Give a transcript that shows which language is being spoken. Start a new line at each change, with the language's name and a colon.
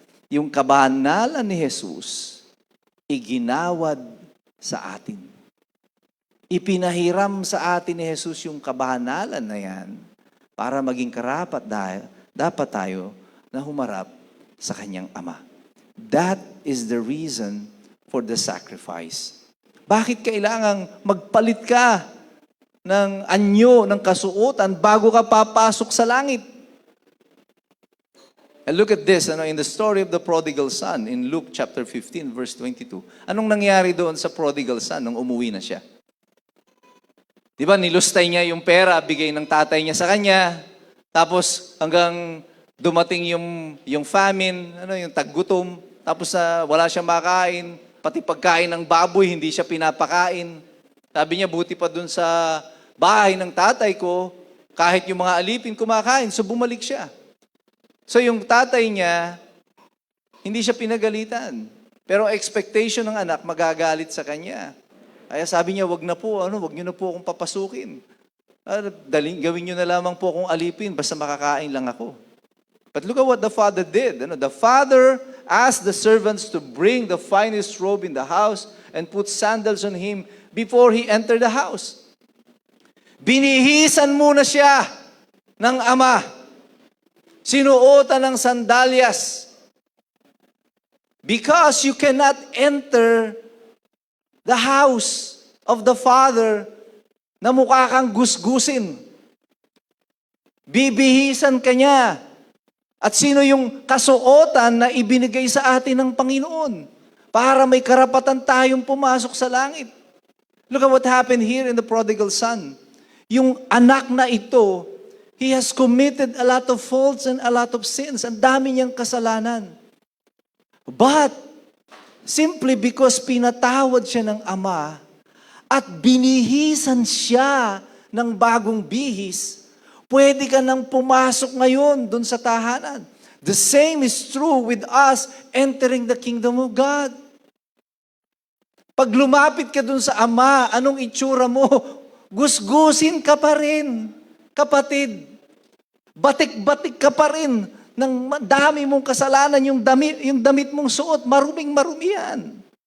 Filipino: Yung kabanalan ni Jesus, iginawad sa atin. Ipinahiram sa atin ni Jesus yung kabanalan na yan para maging karapat dapat tayo na humarap sa kanyang Ama.
English: That is the reason for the sacrifice.
Filipino: Bakit kailangang magpalit ka ng anyo, ng kasuotan bago ka papasok sa langit?
English: And look at this, in the story of the prodigal son, in Luke chapter 15, verse 22.
Filipino: Anong nangyari doon sa prodigal son nung umuwi na siya? Di ba, nilustay niya yung pera, bigay ng tatay niya sa kanya, tapos hanggang dumating yung famine, yung taggutom, tapos wala siyang makain, pati pagkain ng baboy, hindi siya pinapakain. Sabi niya, buti pa dun sa bahay ng tatay ko, kahit yung mga alipin kumakain, so bumalik siya. So yung tatay niya, hindi siya pinagalitan. Pero expectation ng anak, magagalit sa kanya. Kaya sabi niya, wag niyo na po akong papasukin. Gawin niyo na lamang po akong alipin, basta makakain lang ako.
English: But look at what the father did. The father asked the servants to bring the finest robe in the house and put sandals on him before he entered the house.
Filipino: Binihisan muna siya ng ama. Sinuotan ng sandalyas.
English: Because you cannot enter the house of the Father
Filipino: na mukha kang gusgusin. Bibihisan ka niya. At sino yung kasuotan na ibinigay sa atin ng Panginoon para may karapatan tayong pumasok sa langit?
English: Look at what happened here in the prodigal son. Yung anak na ito, he has committed a lot of faults and a lot of sins.
Filipino: Ang dami niyang kasalanan. But, simply because pinatawad siya ng ama at binihisan siya ng bagong bihis, pwede ka nang pumasok ngayon dun sa tahanan.
English: The same is true with us entering the kingdom of God.
Filipino: Pag lumapit ka dun sa ama, anong itsura mo? Gusgusin ka pa rin, kapatid. Batik-batik ka pa rin ng dami mong kasalanan, yung damit mong suot, maruming-marumi yan.